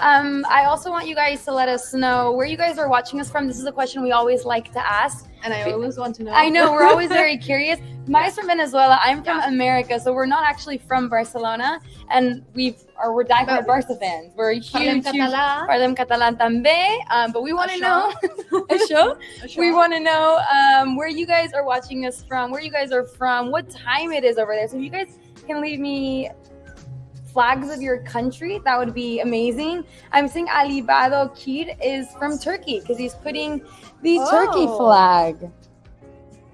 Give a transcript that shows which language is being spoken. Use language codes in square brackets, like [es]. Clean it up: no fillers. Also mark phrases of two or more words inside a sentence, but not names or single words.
[en] I also want you guys to let us know where you guys are watching us from. This is a question we always like to ask. And I always want to know. I know, we're always very curious. Mai's from Venezuela. I'm from America, so we're not actually from Barcelona, and we're diehard Barca fans. We're huge. [ca] Parlem catalán també. [en] But we want to know a show. We want to know where you guys are watching us from, where you guys are from, what time it is over there. So if you guys can leave me flags of your country, that would be amazing. I'm seeing Ali Bado Kid is from Turkey because he's putting the Turkey flag.